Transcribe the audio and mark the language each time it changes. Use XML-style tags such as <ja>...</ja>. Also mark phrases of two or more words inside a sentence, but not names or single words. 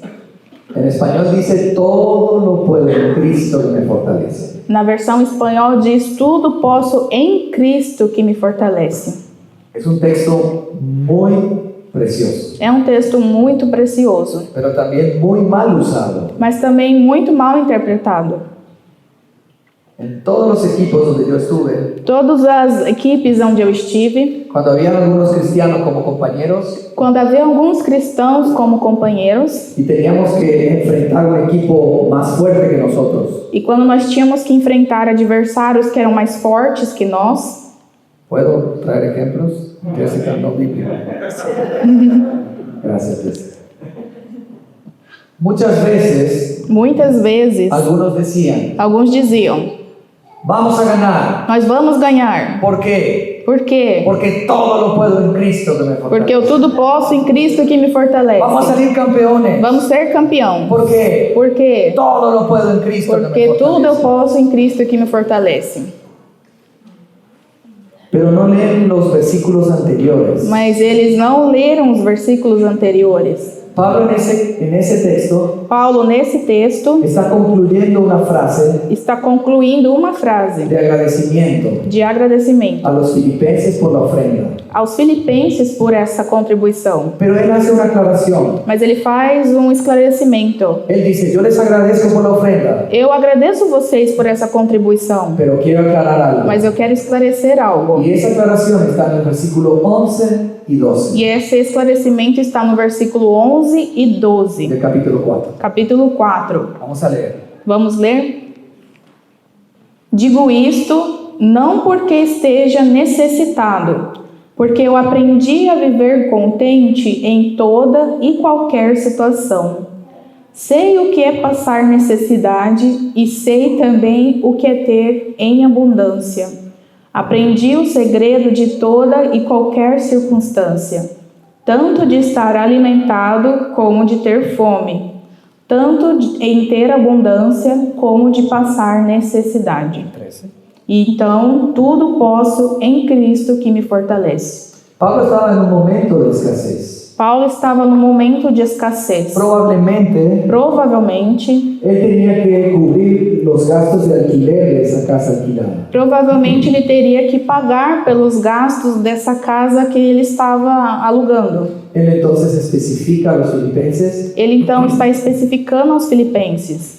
<es>En español dice, todo lo puedo en Cristo que me fortalece.</es> <pt>Na versão espanhol diz: tudo posso em Cristo que me fortalece.</pt> <es>Es un texto muy precioso,</es> <pt>É um texto muito precioso,</pt> <es>pero también muy mal usado.</es> <pt>mas também muito mal interpretado.</pt> <es>En todos los equipos donde yo estuve,</es> <pt>Todas as equipes onde eu estive,</pt> <es>cuando había algunos cristianos como compañeros</es> <pt>quando havia alguns cristãos como companheiros,</pt> <es>y teníamos que enfrentar un equipo más fuerte que nosotros,</es> <pt>e quando nós tínhamos que enfrentar adversários que eram mais fortes que nós,</pt> <es>¿puedo traer ejemplos? Jessica, no bíblico. Gracias, Jessica. Muchas</es> <pt>muitas vezes,</pt> <es>algunos decían,</es> <pt>alguns diziam:</pt> <es>vamos a ganar.</es> <pt>nós vamos ganhar.</pt> <es>¿Por qué?</es> <pt>Por quê?</pt> <es>Porque todo lo puedo en Cristo que me</es> <pt>Porque eu</pt> <es>fortalece.</es> <pt>tudo posso em Cristo que me fortalece.</pt> <es>Vamos a salir campeones.</es> <pt>Vamos ser campeão.</pt> <es>¿Por qué?</es> <pt>Por quê?</pt> <es>Todo lo puedo en Cristo que me</es> <pt>Porque tudo eu</pt> <es>fortalece.</es> <pt>posso em Cristo que me fortalece.</pt> <es>Pero no leen los versículos anteriores.</es> <pt>Mas eles não leram os versículos anteriores.</pt> <es>Pablo en ese texto</es> <pt>Paulo, nesse texto,</pt> <es>está concluyendo una frase</es> <pt>está concluindo uma frase</pt> <es>de agradecimiento</es> <pt>de agradecimento</pt> <es>a los filipenses por la ofrenda.</es> <pt>aos filipenses por essa contribuição.</pt> <es>Pero él hace una aclaración.</es> <pt>Mas ele faz um esclarecimento.</pt> <es>Él dice, yo les agradezco por la ofrenda,</es> <pt>Eu agradeço vocês por essa contribuição,</pt> <es>pero quiero aclarar algo.</es> <pt>mas eu quero esclarecer algo.</pt> <es>Y esa aclaración está en el versículo 11 y 12</es> <pt>E esse esclarecimento está no versículo 11 e 12,</pt> <es>del capítulo 4.</es> <pt>capítulo 4.</pt> <es>Vamos a leer.</es> <pt>Vamos ler? Digo isto não porque esteja necessitado, porque eu aprendi a viver contente em toda e qualquer situação. Sei o que é passar necessidade e sei também o que é ter em abundância. Aprendi o segredo de toda e qualquer circunstância, tanto de estar alimentado como de ter fome, tanto em ter abundância como de passar necessidade. 13. E então tudo posso em Cristo que me fortalece.</pt> <es>Pablo estaba en un momento de escasez.</es> <pt>Paulo estava no momento de escassez. Provavelmente,</pt> <es>él tenía que cubrir los gastos de alquiler de esa casa alquilada.</es> <pt>Provavelmente ele teria que pagar pelos gastos dessa casa que ele estava alugando.</pt> <es>Él entonces especifica a los filipenses</es> <pt>Ele então está especificando aos filipenses</pt>